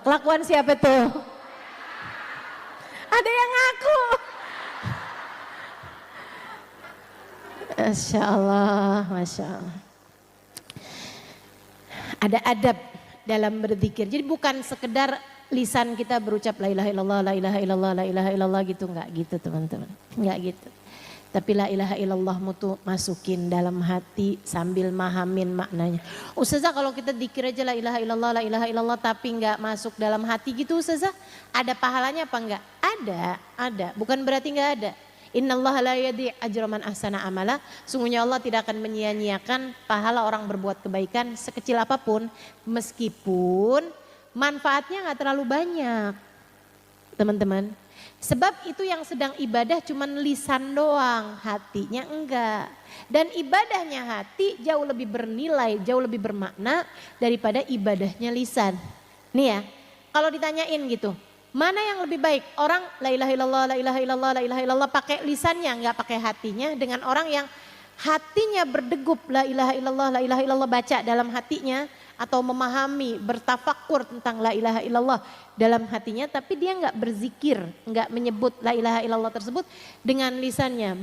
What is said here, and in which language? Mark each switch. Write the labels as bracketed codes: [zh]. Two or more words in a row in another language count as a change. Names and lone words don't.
[id] Kelakuan siapa tuh? Ada yang ngaku. [ar] ما شاء الله، ما شاء الله. [id] Ada adab dalam berzikir. Jadi bukan sekedar lisan kita berucap [ar] لا إله إلا الله، لا إله إلا الله، لا إله إلا الله [id] gitu. Enggak gitu teman-teman. Enggak gitu. Tapi [ar] لا إله إلا الله [id] mutu masukin dalam hati sambil mahamin maknanya. Ustazah kalau kita dzikir aja [ar] لا إله إلا الله [id] tapi enggak masuk dalam hati gitu Ustazah. Ada pahalanya apa enggak? Ada. Bukan berarti enggak ada. [ar] إن الله لا يضيع أجر من أحسن عملا. [id] Sungguhnya Allah tidak akan menyia-nyiakan pahala orang berbuat kebaikan sekecil apapun. Meskipun manfaatnya nggak terlalu banyak, teman-teman. Sebab itu yang sedang ibadah cuman lisan doang, hatinya enggak. Dan ibadahnya hati jauh lebih bernilai, jauh lebih bermakna daripada ibadahnya lisan. Nih ya, kalau ditanyain gitu, mana yang lebih baik? Orang [ar] لا إله إلا الله، لا إله إلا الله، لا إله إلا الله [id] pakai lisannya, enggak pakai hatinya, dengan orang yang hatinya berdegup [ar] لا إله إلا الله [id] baca dalam hatinya, atau memahami, bertafakur tentang [ar] لا إله إلا الله [id] dalam hatinya, tapi dia enggak berzikir, enggak menyebut [ar] لا إله إلا الله [id] tersebut dengan lisannya.